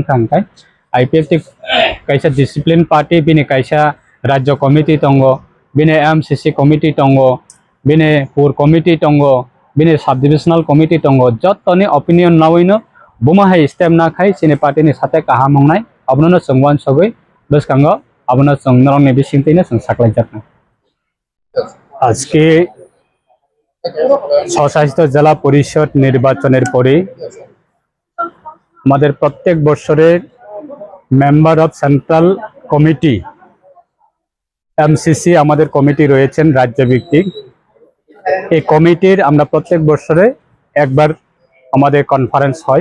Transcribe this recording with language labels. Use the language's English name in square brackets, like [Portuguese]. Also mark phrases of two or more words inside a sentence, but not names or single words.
[Kok Borok] kangkai IPFT kaisa discipline party bini kaisa rajya committee tongo bini MCC committee tongo bini pur committee tongo bini subdivisional committee tongo jottoni opinion nawino buma hai step na khai sini party ni sate kahamongnai abnono songwan sogoi boskango abona songnarongni bisingteina song saklaijakna আজকে [Bangla] স্বশাসিত জেলা পরিষদ নির্বাচনের পরে আমাদের প্রত্যেক বছরের [English] Member of Central Committee [Bangla] এমসিসি আমাদের কমিটি রয়েছেন রাজ্যভিত্তিক এই কমিটির আমরা প্রত্যেক বছরে একবার আমাদের কনফারেন্স হয়